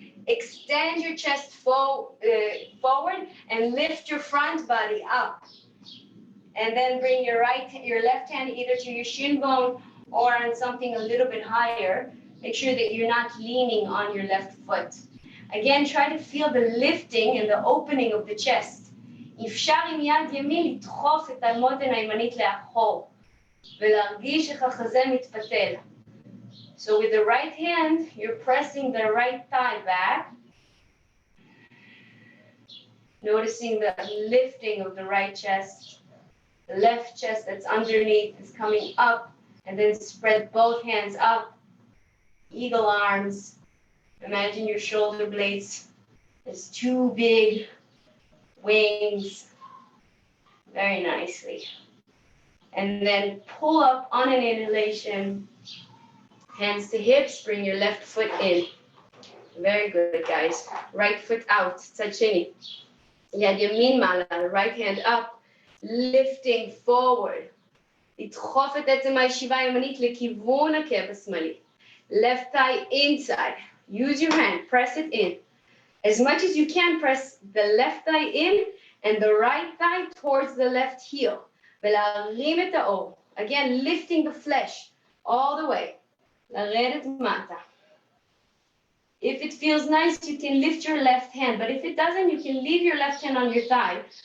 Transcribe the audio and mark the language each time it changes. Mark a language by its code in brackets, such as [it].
[en] Extend your chest forward and lift your front body up. And then bring your left hand either to your shin bone or on something a little bit higher. Make sure that you're not leaning on your left foot. Again, try to feel the lifting and the opening of the chest. [he] אפשר עם יד ימין לדחוף את המותן הימנית לאחור ולהרגיש איך החזה מתפתל. [en] So with the right hand, you're pressing the right thigh back. Noticing the lifting of the right chest. The left chest that's underneath is coming up, and then spread both hands up. Eagle arms. Imagine your shoulder blades as two big wings. Very nicely. And then pull up on an inhalation. Hands to hips, bring your left foot in. Very good, guys. Right foot out, [he] tzad sheni. Yad yamin mala, [en] right hand up. Lifting forward. [he] לדחוף את עצם הישיבה הימנית לכיוון העקב השמאלי. [en] Left thigh inside. Use your hand, press it in. As much as you can, press the left thigh in and the right thigh towards the left heel. [he] ולהרים את האור. [en] Again, lifting the flesh all the way. [he] לרדת מטה. [en] If it feels nice, you can lift your left hand, but if it doesn't, you can leave your left hand on your thigh.